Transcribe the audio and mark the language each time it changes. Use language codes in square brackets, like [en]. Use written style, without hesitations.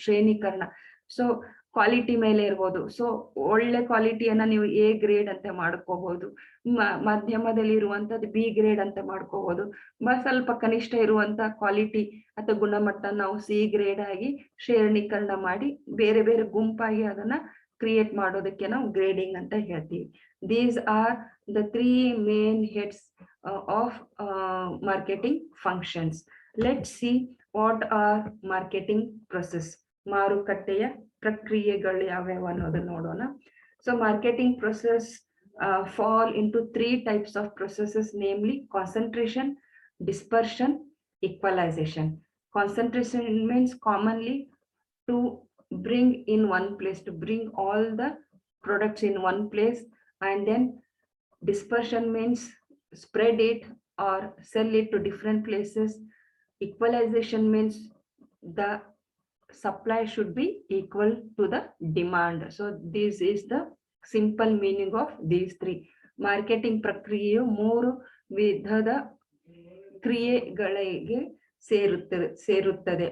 [kn] ಶ್ರೇಣೀಕರಣ, so quality ಮೇಲೆ ಇರ್ಬೋದು. So ಒಳ್ಳೆ ಕ್ವಾಲಿಟಿಯನ್ನ ನೀವು ಎ ಗ್ರೇಡ್ ಅಂತ ಮಾಡ್ಕೋಬಹುದು, ಮಧ್ಯಮದಲ್ಲಿ ಇರುವಂತದ್ದು ಬಿ ಗ್ರೇಡ್ ಅಂತ ಮಾಡ್ಕೋಬಹುದು, ಸ್ವಲ್ಪ ಕನಿಷ್ಠ ಇರುವಂತ ಕ್ವಾಲಿಟಿ ಅಥವಾ ಗುಣಮಟ್ಟ ನಾವು ಸಿ ಗ್ರೇಡ್ ಆಗಿ ಶ್ರೇಣೀಕರಣ ಮಾಡಿ ಬೇರೆ ಬೇರೆ ಗುಂಪಾಗಿ ಅದನ್ನ ಕ್ರಿಯೇಟ್ ಮಾಡೋದಕ್ಕೆ ನಾವು ಗ್ರೇಡಿಂಗ್ ಅಂತ ಹೇಳ್ತೀವಿ. [en] These are the three main heads of marketing functions. Let's see what are marketing process. [kn] ಮಾರುಕಟ್ಟೆಯ ಪ್ರಕ್ರಿಯೆಗಳು ಯಾವ್ಯಾವ ಅನ್ನೋದನ್ನ ನೋಡೋಣ. [en] So marketing process fall into three types of processes, namely concentration, dispersion, equalization. Concentration means commonly to bring in one place, to bring all the products in one place, and then dispersion means spread it or sell it to different places. Equalization means the supply should be equal to the demand. So this is the simple meaning of these three. [kn] Marketing ಪ್ರಕ್ರಿಯೆಯು ಮೂರು ವಿಧದ ಕ್ರಿಯೆಗಳಿಗೆ ಸೇರುತ್ತದೆ.